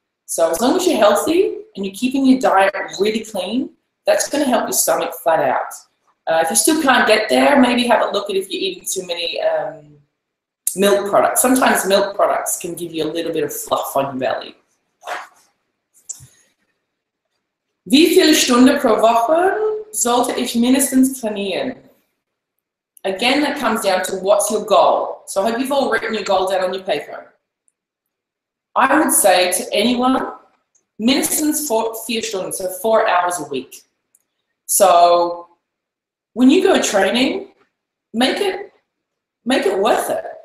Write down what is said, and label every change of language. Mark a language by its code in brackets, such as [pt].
[en] So as long as you're healthy and you're keeping your diet really clean, that's going to help your stomach flat out. If you still can't get there, maybe have a look at if you're eating too many milk products. Sometimes milk products can give you a little bit of fluff on your belly. [de] Wie viele Stunden pro Woche sollte ich mindestens trainieren? [en] Again, that comes down to what's your goal. So I hope you've all written your goal down on your paper. I would say to anyone, [de] mindestens 4 Stunden, [en] so 4 hours a week. So when you go training, make it worth it.